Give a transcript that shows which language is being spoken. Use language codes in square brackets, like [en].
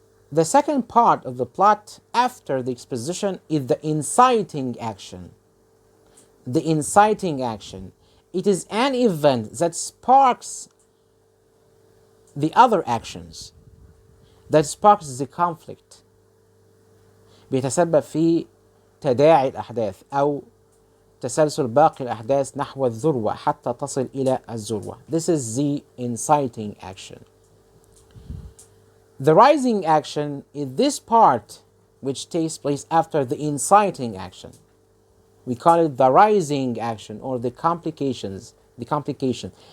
[en] The second part of the plot after the exposition is the inciting action. The inciting action. It is an event that sparks the other actions, that sparks the conflict. [ar] بيتسبب في تداعي الأحداث أو تسلسل باقي الأحداث نحو الذروة حتى تصل إلى الذروة. [en] This is the inciting action. The rising action is this part which takes place after the inciting action. We call it the rising action or the complications, the complication.